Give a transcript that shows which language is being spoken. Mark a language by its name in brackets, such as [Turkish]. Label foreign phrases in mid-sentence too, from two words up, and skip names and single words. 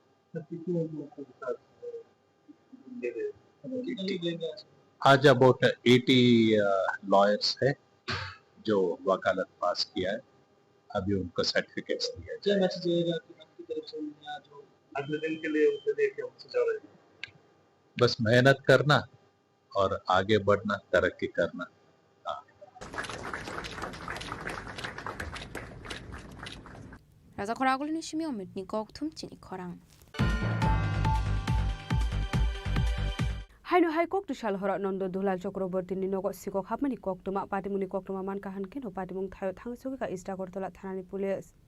[Hindi] आज [English] about 80 lawyers [Hindi] है जो वकालत पास किया है अभी उनको सर्टिफिकेट्स दिया जाएगा अगले दिन के लिए बस मेहनत करना और आगे बढ़ना तरक्की करना [Kok Borok] राजा खरागुलनि सिमी अमितनि गौथुम चिनी खरां हाइनो हाइ कक तुशाल हर नन्द दुलाल चक्रवर्ती नि नग सिको खापमानि कक्तमा पाटिमुनि कक्तमा मानका हानकेनो पाटिमुं थायो थांसुगिका इस्टा करतला थानानि पुलिस